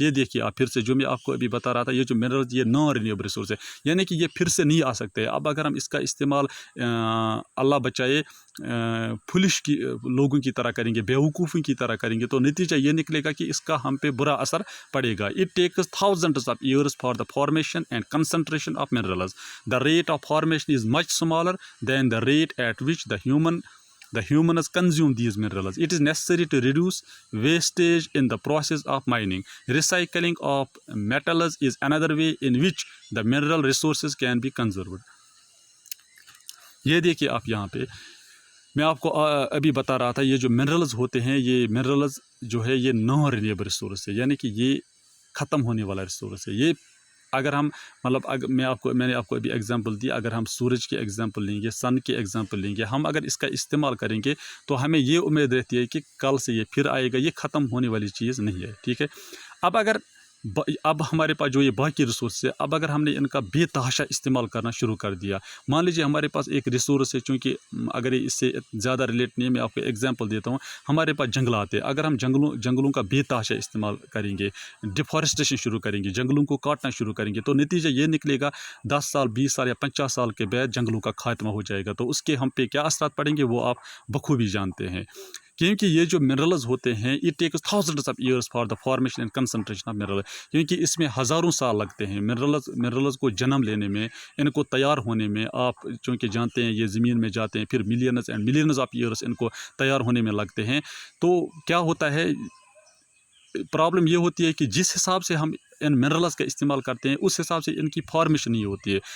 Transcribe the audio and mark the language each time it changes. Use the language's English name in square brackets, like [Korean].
[Urdu] یہ دیکھیے آپ پھر سے جو میں آپ کو ابھی بتا رہا تھا، یہ جو منرلز یہ نان رینیویبل ریسورس ہے، یعنی کہ یہ پھر سے نہیں آ سکتے. اب اگر ہم اس کا استعمال اللہ بچائے فلش کی لوگوں کی طرح کریں گے، بیوقوفوں کی طرح کریں گے، تو نتیجہ یہ نکلے گا کہ اس کا ہم پہ برا اثر پڑے گا. [English] It takes thousands of years for the formation and concentration of minerals. The rate of formation is much smaller than the rate at which the humans consume these minerals. It is necessary to reduce wastage in the process of mining. Recycling of metals is another way in which the mineral resources can be conserved. [Urdu] یہ دیکھیے آپ یہاں پہ میں آپ کو ابھی بتا رہا تھا، یہ جو منرلز ہوتے ہیں، یہ منرلز جو ہے یہ نان رینیویبل ریسورس ہے، یعنی کہ یہ ختم ہونے والا ریسورس ہے. یہ اگر ہم میں نے آپ کو ابھی ایگزامپل دی، اگر ہم سورج کی ایگزامپل لیں گے، سن کی ایگزامپل لیں گے، ہم اگر اس کا استعمال کریں گے تو ہمیں یہ امید رہتی ہے کہ کل سے یہ پھر آئے گا. یہ ختم ہونے والی چیز نہیں ہے، ٹھیک ہے. اب ہمارے پاس جو یہ باقی ریسورس ہے، اب اگر ہم نے ان کا بے تحاشا استعمال کرنا شروع کر دیا، مان لیجیے ہمارے پاس ایک ریسورس ہے، چونکہ اگر اس سے زیادہ ریلیٹ نہیں ہے، میں آپ کو ایگزامپل دیتا ہوں. ہمارے پاس جنگلات ہے، اگر ہم جنگلوں کا بے تحاشا استعمال کریں گے، ڈیفارسٹیشن شروع کریں گے، جنگلوں کو کاٹنا شروع کریں گے، تو نتیجہ یہ نکلے گا 10 سال 20 سال یا 50 سال کے بعد جنگلوں کا خاتمہ ہو جائے گا. تو اس کے ہم پہ کیا اثرات پڑیں گے وہ آپ بخوبی جانتے ہیں. کیونکہ یہ جو منرلز ہوتے ہیں، [English] It takes thousands of years for the formation and concentration of minerals. [Urdu] کیونکہ اس میں ہزاروں سال لگتے ہیں منرلز کو جنم لینے میں، ان کو تیار ہونے میں. آپ چونکہ جانتے ہیں یہ زمین میں جاتے ہیں، پھر [English] millions and millions of years [Urdu] ان کو تیار ہونے میں لگتے ہیں. تو کیا ہوتا ہے، پرابلم یہ ہوتی ہے کہ جس حساب سے ہم ان منرلز کا استعمال کرتے ہیں اس حساب سے ان کی فارمیشن نہیں ہوتی ہے.